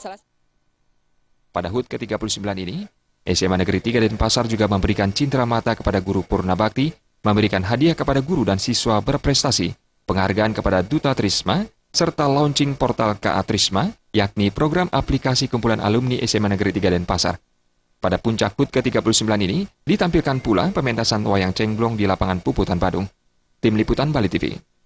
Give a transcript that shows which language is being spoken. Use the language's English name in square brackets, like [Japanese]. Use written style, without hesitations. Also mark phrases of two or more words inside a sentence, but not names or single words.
[Indonesian] Pada HUT ke-39 ini, SMA Negeri 3 Denpasar juga memberikan cindera mata kepada guru Purna Bakti, memberikan hadiah kepada guru dan siswa berprestasi, penghargaan kepada Duta Trisma, serta launching portal KA Trisma, yakni program aplikasi kumpulan alumni SMA Negeri 3 Denpasar. Pada puncak HUT ke-39 ini, ditampilkan pula pementasan wayang cengblong di lapangan Puputan Badung. Tim Liputan Bali TV.